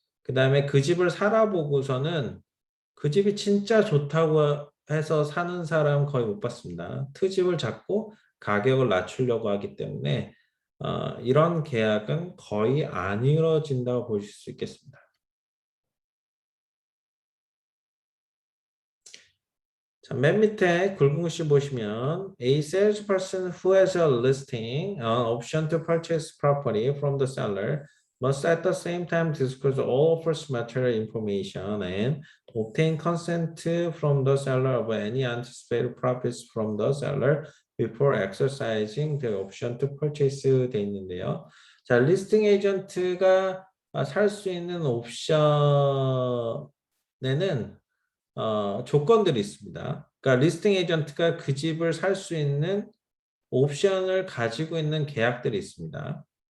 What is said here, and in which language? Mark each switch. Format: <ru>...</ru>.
<ko>그 다음에 그 집을 살아보고서는 그 집이 진짜 좋다고 해서 사는 사람 거의 못 봤습니다. 트집을 잡고 가격을 낮추려고 하기 때문에 이런 계약은 거의 안 이루어진다고 보실 수 있겠습니다. 자, 맨 밑에 굵은 글씨 보시면</ko> <en>A salesperson who has a listing an option to purchase property from the seller must at the same time disclose all offers material information and obtain consent from the seller of any anticipated profits from the seller before exercising the option to purchase</en> <ko>돼 있는데요. 자, 리스팅 에이전트가 살 수 있는 옵션에는 조건들이 있습니다. 그러니까 리스팅 에이전트가 그 집을 살 수 있는 옵션을 가지고 있는 계약들이 있습니다.</ko>